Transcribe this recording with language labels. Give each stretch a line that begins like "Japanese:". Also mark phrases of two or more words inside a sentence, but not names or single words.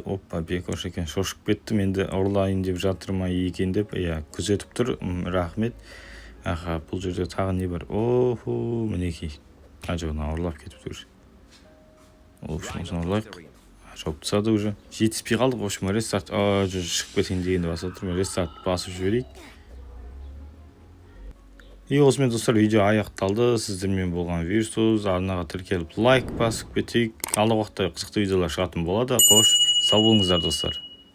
Kazakh: Опа, Бекош екен, шошып кеттім. Енді ұрлайын деп жатыр ма екен деп, күзетіп тұр. Рахмет. Бұл жерде тағы не бар? Охо, мінекей. Жағына ұрлап кетіп тұр.
Russian: В общем,
Kazakh: осыны ұрлайық. Жауып тастады уже. Жетіспей қалдық.
Russian: В общем, рестарт.
Kazakh: Шығып кетейін дегенде басып тұрмын. Рестарт басып жіберейік. Осымен достар, видео аяқталды. Сіздермен болған Вирсус. Арнаға тіркеліп лайк басып кетейік. Алдағы уақытта қызықты видеолар шығатын болады. Қош, сау болыңыздар достар.